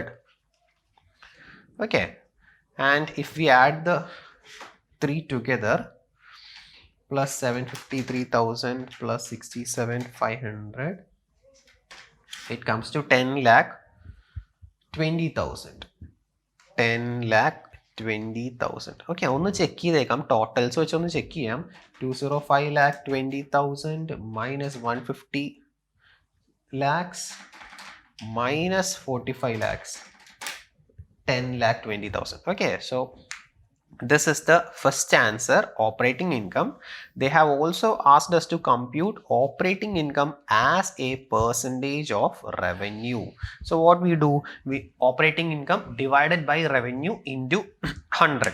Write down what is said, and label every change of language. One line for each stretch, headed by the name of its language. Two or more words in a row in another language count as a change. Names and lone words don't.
English: Okay, and if we add the three together, plus 753,000 plus 67,500 it comes to 10 lakh 20,000. 10 lakh 20,000.
Malayalam: Okay, ഒന്ന് ചെക്ക് ചെയ്തേക്കാം. ടോട്ടൽസ് വെച്ച് ഒന്ന് ചെക്ക് ചെയ്യാം.
English: 205 lakh 20,000 minus 150 lakhs minus 45 lakhs. 10 lakh 20,000. Okay, so this is the first answer, operating income. They have also asked us to compute operating income as a percentage of revenue. So what we do, we operating income divided by revenue into 100.